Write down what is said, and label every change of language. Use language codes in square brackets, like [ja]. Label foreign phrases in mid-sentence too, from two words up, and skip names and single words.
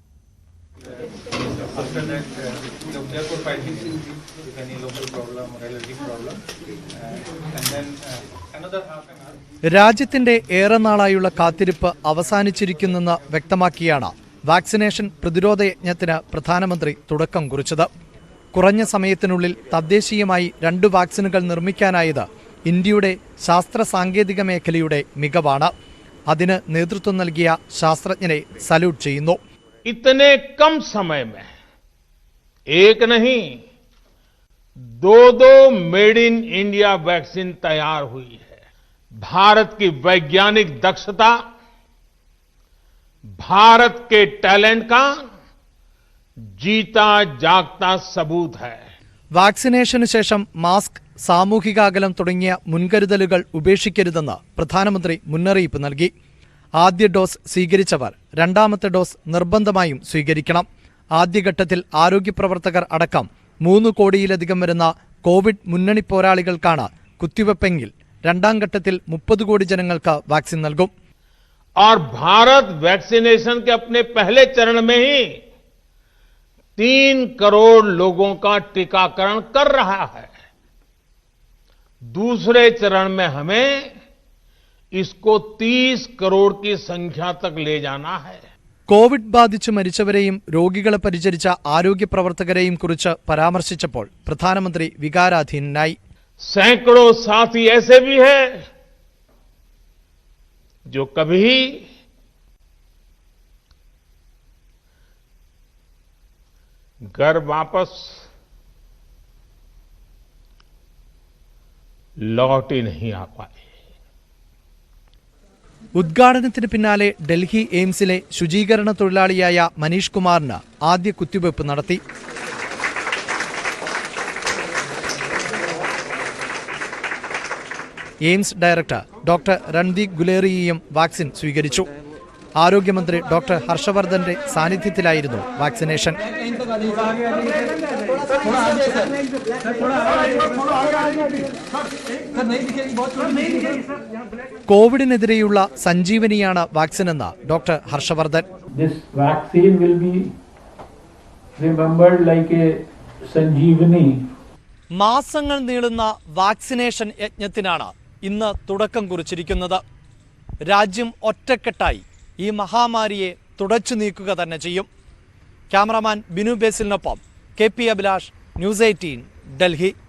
[ml] രാജ്യത്തിന്റെ ഏറെ നാളായുള്ള കാത്തിരിപ്പ് അവസാനിച്ചിരിക്കുന്നെന്ന് വ്യക്തമാക്കിയാണ് വാക്സിനേഷൻ പ്രതിരോധ യജ്ഞത്തിന് പ്രധാനമന്ത്രി തുടക്കം കുറിച്ചത്. കുറഞ്ഞ സമയത്തിനുള്ളിൽ തദ്ദേശീയമായി 2 വാക്സിനുകൾ നിർമ്മിക്കാനായത് ഇന്ത്യയുടെ ശാസ്ത്ര സാങ്കേതിക മേഖലയുടെ മികവാണ്. അതിന് നേതൃത്വം നൽകിയ ശാസ്ത്രജ്ഞരെ സല്യൂട്ട് ചെയ്യുന്നു. [hi] इतने कम समय में एक नहीं 2 [en] made in India vaccine [hi] तैयार हुई है. भारत की वैज्ञानिक दक्षता, भारत के टैलेंट का जीता जागता सबूत है. [ml] വാക്സിനേഷന് ശേഷം മാസ്ക്, സാമൂഹിക അകലം തുടങ്ങിയ മുൻകരുതലുകൾ ഉപേക്ഷിക്കരുതെന്ന് പ്രധാനമന്ത്രി മുന്നറിയിപ്പ് നൽകി. ആദ്യ ഡോസ് സ്വീകരിച്ചവർ 2ാമത്തെ ഡോസ് നിർബന്ധമായും സ്വീകരിക്കണം. ആദ്യഘട്ടത്തിൽ ആരോഗ്യപ്രവർത്തകർ അടക്കം 3 കോടിയിലധികം വരുന്ന കോവിഡ് മുന്നണി പോരാളികൾക്കാണ് കുത്തിവെപ്പെങ്കിൽ 2ാം ഘട്ടത്തിൽ 30 കോടി ജനങ്ങൾക്ക് വാക്സിൻ നൽകും. [hi] और भारत वैक्सीनेशन के अपने पहले चरण में ही 3 करोड़ लोगों का टीकाकरण कर रहा है. दूसरे चरण में हमें इसको 30 करोड़ की संख्या तक ले जाना है. [ml] കോവിഡ് ബാധിച്ച് മരിച്ചവരെയും രോഗികളെ പരിചരിച്ച ആരോഗ്യ പ്രവർത്തകരെയും കുറിച്ച് പരാമർശിച്ചപ്പോൾ പ്രധാനമന്ത്രി വികാരാധീനനായി. [hi] सैकड़ों साथी ऐसे भी हैं जो कभी घर वापस लौट ही नहीं आ पाए. [ml] ഉദ്ഘാടനത്തിന് പിന്നാലെ ഡൽഹി എയിംസിലെ ശുചീകരണ തൊഴിലാളിയായ മനീഷ് കുമാറിന് ആദ്യ കുത്തിവയ്പ് നടത്തി. എയിംസ് ഡയറക്ടർ ഡോക്ടർ രൺദീപ് ഗുലേറിയയും വാക്സിൻ സ്വീകരിച്ചു. ആരോഗ്യമന്ത്രി ഡോക്ടർ ഹർഷവർദ്ധന്റെ സാന്നിധ്യത്തിലായിരുന്നു വാക്സിനേഷൻ. കോവിഡിനെതിരെയുള്ള സഞ്ജീവനിയാണ് വാക്സിൻ എന്ന ഡോക്ടർ ഹർഷവർദ്ധൻ. [en] This vaccine will be remembered like a sanjeevani. [ml] മാസങ്ങൾ നീളുന്ന വാക്സിനേഷൻ യജ്ഞത്തിനാണ് ഇന്ന് തുടക്കം കുറിച്ചിരിക്കുന്നത്. രാജ്യം ഒറ്റക്കെട്ടായി ഈ മഹാമാരിയെ തുടച്ചു നീക്കുക തന്നെ ചെയ്യും. ക്യാമറാമാൻ ബിനു ബേസിലിനൊപ്പം KP അഭിലാഷ്, ന്യൂസ് 18, ഡൽഹി.